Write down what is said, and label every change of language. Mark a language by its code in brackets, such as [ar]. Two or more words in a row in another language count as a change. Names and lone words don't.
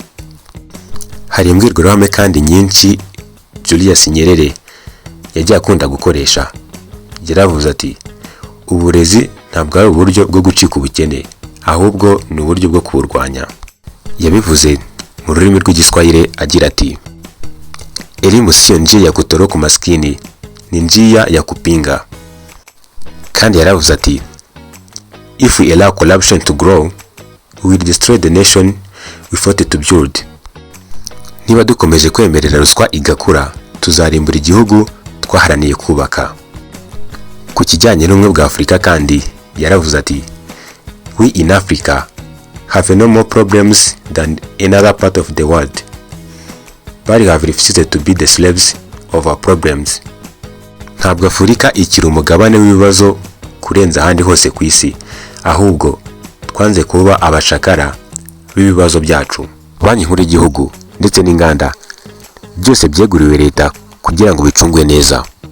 [rw] Hari imbwirwaruhame kandi nyinshi Julius Nyerere yagiye akunda gukoresha. Yaravuze ati uburezi ntabwo ari uburyo bwo gucika ubukene, ahubwo ni uburyo bwo kuburwanya. Yabivuze mu rurimi rw'Igiswahili agira ati [sw] elimu sio njia ya kutoroka umaskini, ni njia ya kupinga. [rw] Kandi yaravuze ati [en] if we allow corruption to grow, we will destroy the nation we fought to build. [rw] Niba dukomeje kwemerera ruswa igakura, tuzarimbura igihugu twaharaniye kubaka. Ku kijyanye n'ubumwe bwa Afurika kandi yaravuze ati [en] we in Africa have no more problems than another part of the world, but have refused to be the slaves of our problems. [rw] Ntabwo Afurika ikiri umugabane w'ibibazo kurenza ahandi hose ku isi, ahubwo twanze kuba abacakara b'ibibazo byacu. Banki nkuru y'igihugu ndetse n'inganda byose byeguriwe leta kugira ngo bicungwe neza.